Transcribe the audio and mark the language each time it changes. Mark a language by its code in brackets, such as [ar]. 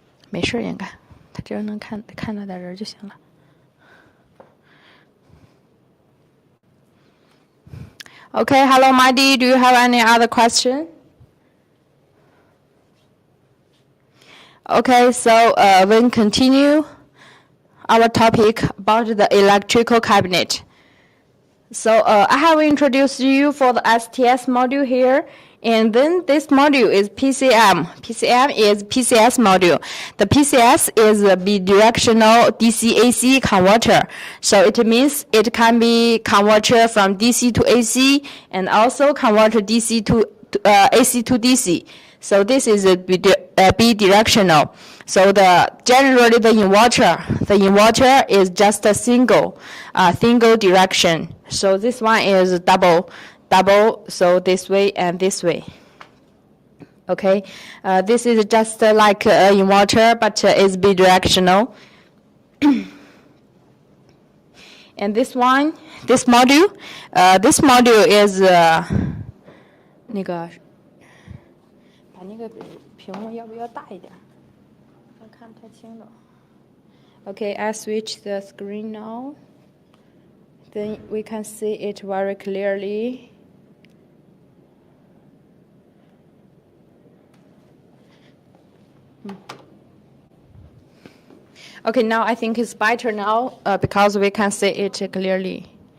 [zh] 没事，应该，他只要能看到点人就行了。 [en] Okay, hello, Miley, do you have any other question? Okay, so we'll continue our topic about the electrical cabinet. So I have introduced you for the STS module here, and then this module is PCM. PCM is PCS module. The PCS is a bidirectional DC-AC converter. So it means it can be converted from DC to AC, and also convert DC to AC to DC. So this is a bidirectional. So generally the inverter is just a single direction. So this one is double, so this way and this way. Okay, this is just like an inverter, but it's bidirectional. And this module is [zh] 那个把那个屏幕要不要大一点？我看不太清了。 [en] Okay, I switch the screen now. Then we can see it very clearly. Okay, now I think it's better now because we can see it clearly.